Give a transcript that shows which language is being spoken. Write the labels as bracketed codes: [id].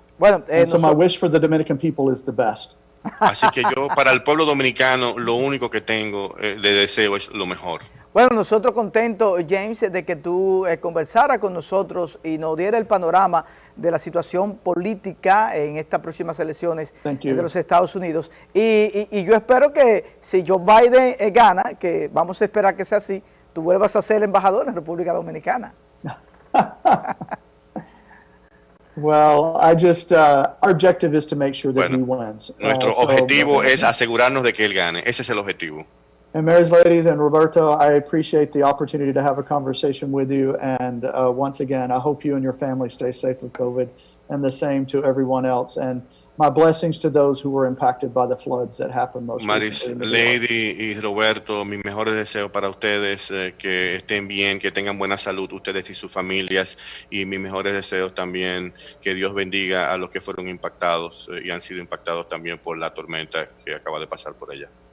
[es] Bueno, [en] so my wish for the Dominican people is the best. [es] Así que yo, para el pueblo dominicano, lo único que tengo de deseo es lo mejor. Bueno, nosotros contentos, James, de que tú conversaras con nosotros y nos diera el panorama de la situación política en estas próximas elecciones de los Estados Unidos. Y yo espero que si Joe Biden gana, que vamos a esperar que sea así, tú vuelvas a ser embajador en la República Dominicana. [en] Well, our objective is to make sure that he wins. [es] Nuestro objetivo es asegurarnos de que él gane. Ese es el objetivo. [en] And Mary's ladies and Roberto, I appreciate the opportunity to have a conversation with you. And once again, I hope you and your family stay safe with COVID, and the same to everyone else. And my blessings to those who were impacted by the floods that happened most recently. [es] Mary's lady y Roberto, mis mejores deseos para ustedes, que estén bien, que tengan buena salud ustedes y sus familias, y mis mejores deseos también, que Dios bendiga a los que fueron impactados y han sido impactados también por la tormenta que acaba de pasar por allá.